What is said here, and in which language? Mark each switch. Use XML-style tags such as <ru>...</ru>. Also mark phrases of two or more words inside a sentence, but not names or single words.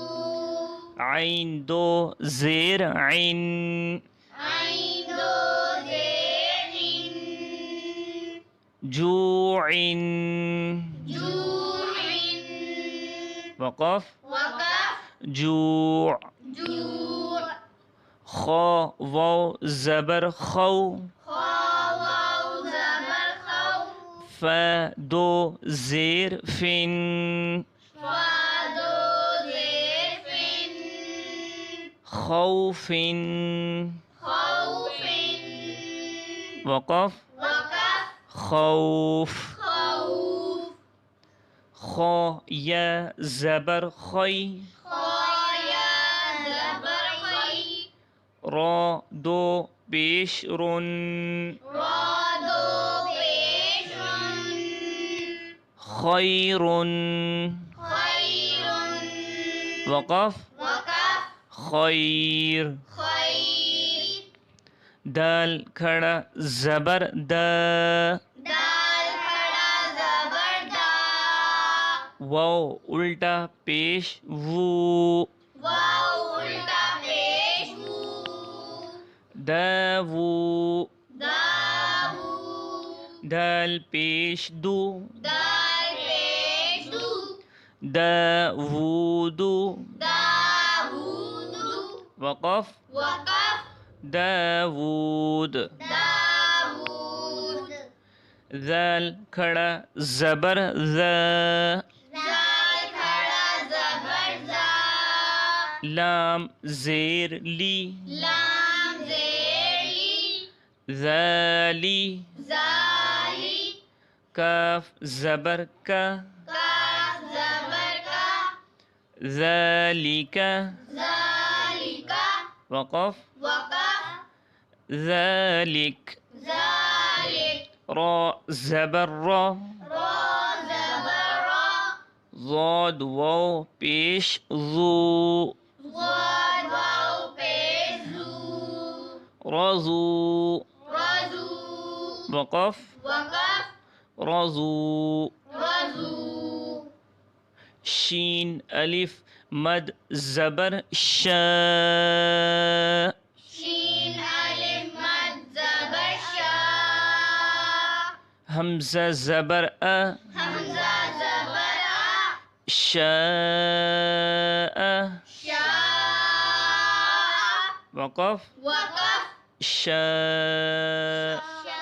<ur>عین دو زیر عین عین دو زیر عین. جوع. جوع. وقف وقف. جوع. جوع. خا واو زبر خو خا واو زبر خو. فا دو زیر فن فا دو زیر فن. خوف. خوف. وقف وقف. خوف. خوف. خا یا زبر خی خایا زبر خی. را دو پیش رن را دو پیش رن. خیر. خیر. وقف وقف. خیر. خیر. دال کھڑا زبر دا، دال کھڑا زبر دا، واو الٹا پیش وو، واو الٹا پیش وو، داوو، داوو، دال پیش دو، دال پیش دو، داوودو، داوود، وقف وقف داوود، داوود، ذال کھڑا زبر ذا، زال کھڑا زبر زا، لام زیر لی، لام زیر لی، ذالی، زالی، کاف زبر کا، کاف زبر کا، ذالک، ذالکا، وقف وقف ذالک، ذالک، را زبر را، را زبر را، ضاد واو پیش ذو، ضاد واو پیش زو، رضو، رضو، وقف وقف رضو، رضو، شین الف مد زبر شا، شین الف مد زبر شا، حمزہ زبر ا، حمزہ زبر آ، شاء، شاء، وقف وقف شاء،</ur>